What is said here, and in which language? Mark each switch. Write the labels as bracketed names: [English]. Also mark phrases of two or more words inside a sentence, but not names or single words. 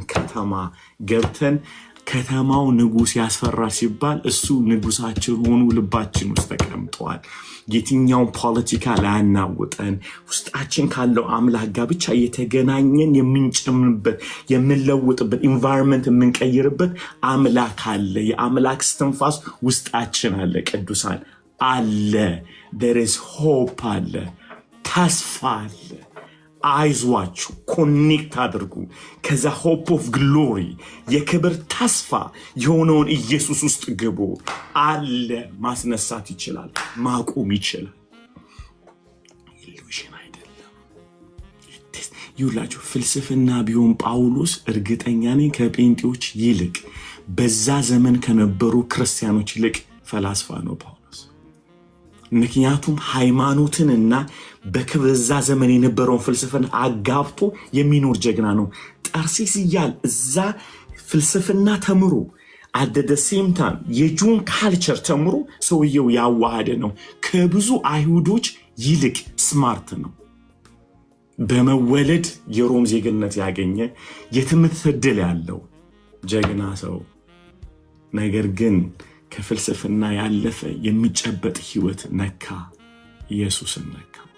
[Amharic] ከተማ ገብተን ከተማው ንጉሥ ያስፈራ ሲባል እሱ ንጉሳችን ሆኑ ልባችን ውስጥ ተቀምጠዋል። የትኛውን ፖለቲካ ላያናውጠን ውስጣችን ካለው አምላክ ጋር ብቻ የተገናኘን የምንጨምርበት የምንለውጥበት ኢንቫይሮንመንት የምንቀይርበት አምላክ አለ። የአምላክ እስትንፋስ ውስጣችን አለ። ቅዱሳን አለ። [English] there is hope [Amharic] አለ። ተስፋ አለ። አይዟችሁ፣ ኮኔክት አድርጉ። ከዛ [English] hope of glory [Amharic] የክብር ተስፋ የሆነውን ኢየሱስ ውስጥ ግቡ። አለ። ማስነሳት ይችላል፣ ማቆም ይችላል። ኢሉዥን አይደለም። ይውላችሁ ፍልስፍና ቢሆን ጳውሎስ እርግጠኛ ነኝ ከጴንጤዎች ይልቅ በዛ ዘመን ከነበሩ ክርስቲያኖች ይልቅ ፈላስፋ ነው ጳውሎስ። ምክንያቱም ሃይማኖትንና በዛ ዘመን የነበረውን ፍልስፍና አጋብቶ የሚኖር ጀግና ነው። ጠርሴስ እያል እዛ ፍልስፍና ተምሮ [English] at the same time [Amharic] የጁን ካልቸር ተምሮ ሰውየው ያዋሃደ ነው። ከብዙ አይሁዶች ይልቅ ስማርት ነው። በመወለድ የሮም ዜግነት ያገኘ የትምህርት ዕድል ያለው ጀግና ሰው፣ ነገር ግን ከፍልስፍና ያለፈ የሚጨበጥ ህይወት ነካ። ኢየሱስን ነካ።